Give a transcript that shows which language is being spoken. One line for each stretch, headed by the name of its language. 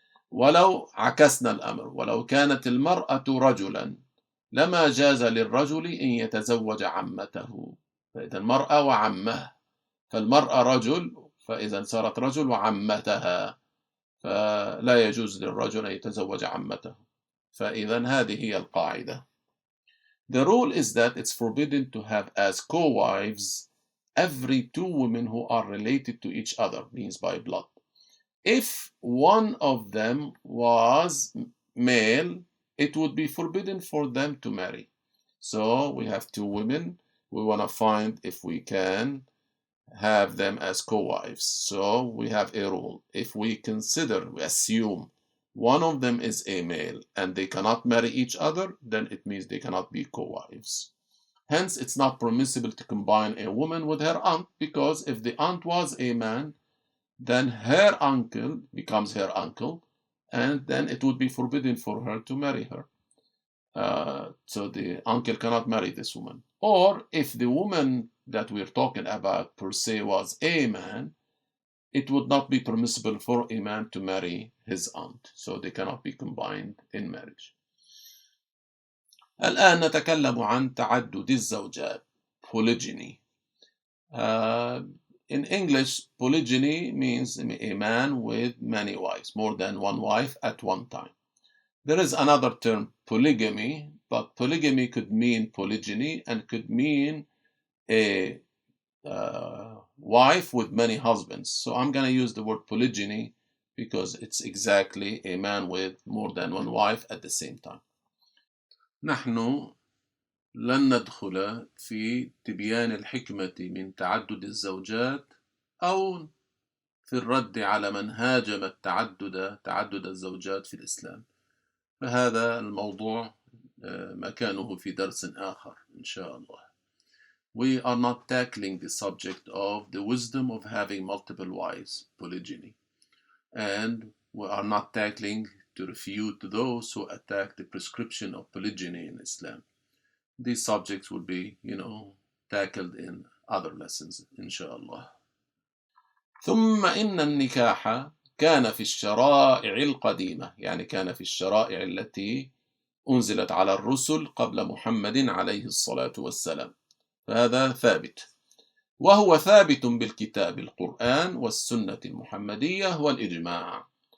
Arabic: ولو عكسنا الأمر، ولو كانت المرأة رجلا لما جاز للرجل أن يتزوج عمته. فإذا المرأة وعمها، فالمرأة رجل، فإذا صارت رجل وعمتها، فلا يجوز للرجل أن يتزوج عمته. فإذا هذه هي القاعدة.
English: The rule is that it's forbidden to have as co-wives every two women who are related to each other, means by blood. If one of them was male, it would be forbidden for them to marry. So we have two women, we want to find if we can have them as co-wives. So we have a rule. If we assume one of them is a male and they cannot marry each other, then it means they cannot be co-wives. Hence, it's not permissible to combine a woman with her aunt, because if the aunt was a man, then her uncle becomes her uncle, and then it would be forbidden for her to marry her. So the uncle cannot marry this woman. Or if the woman that we're talking about per se was a man, it would not be permissible for a man to marry his aunt. So they cannot be combined in marriage.
Arabic: الآن نتكلم عن تعدد الزوجات, polygyny.
English: In English, polygyny means a man with many wives, more than one wife at one time. There is another term, polygamy, but polygamy could mean polygyny and could mean a wife with many husbands. So I'm going to use the word polygyny because it's exactly a man with more than one wife at the same time.
Arabic: نحن لن ندخل في تبيان الحكمة من تعدد الزوجات أو في الرد على من هاجم تعدد الزوجات في الإسلام. فهذا الموضوع مكانه في درس آخر إن شاء الله.
English: We are not tackling the subject of the wisdom of having multiple wives, polygyny. And we are not tackling to refute those who attack the prescription of polygyny in Islam. These subjects will be, tackled in other lessons, inshallah.
Arabic: ثم إن النكاح كان في الشرائع القديمة، يعني كان في الشرائع التي أنزلت على الرسل قبل محمد عليه الصلاة والسلام. فهذا ثابت، وهو ثابت بالكتاب القرآن والسنة المحمدية والإجماع.